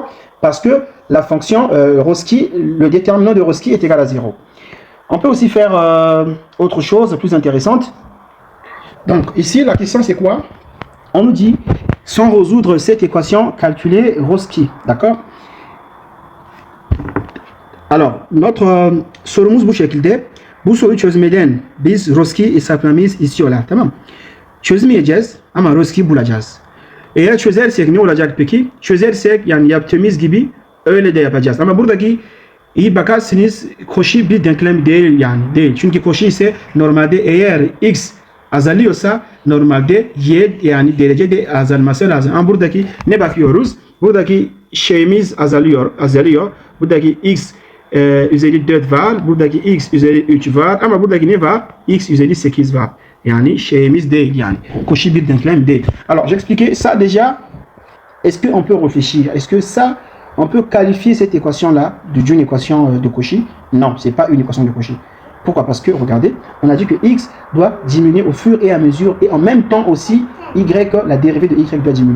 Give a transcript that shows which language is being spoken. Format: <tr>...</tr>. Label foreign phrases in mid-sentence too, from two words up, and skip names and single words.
<fr>Parce que la fonction Roski, le déterminant de Roski est égal à 0. On peut aussi faire autre chose plus intéressante. Donc, ici, la question, c'est quoi? On nous dit, sans résoudre cette équation, calculer Roski. D'accord? Alors, notre</fr> <tr>sorumuz bu şekilde. Bu soruyu çözmeden biz Roski'yi hesaplamayız istiyorlar. Tamam? Çözmeyeceğiz ama Roski'yi bulacağız. Eğer çözersek ne olacak peki? Çözersek yani yaptığımız gibi öyle de yapacağız. Ama buradaki iyi bakarsınız koşu bir denklem değil yani değil. Çünkü koşu ise normalde eğer x azalıyorsa normalde y yani derece de azalması lazım. Ama buradaki ne bakıyoruz? Buradaki şeyimiz azalıyor. Buradaki x üzeri 4 var. Buradaki x üzeri 3 var. Ama buradaki ne var? X üzeri 8 var. Yani şeyimiz değil yani. Cauchy bir denklem değil.</tr> <fr>Alors j'expliquais ça déjà. Est-ce qu'on peut réfléchir? Est-ce que ça, on peut qualifier cette équation-là d'une équation de Cauchy? Non, c'est pas une équation de Cauchy. Pourquoi? Parce que, regardez, on a dit que x doit diminuer au fur et à mesure et en même temps aussi, y, la dérivée de y doit diminuer.</fr>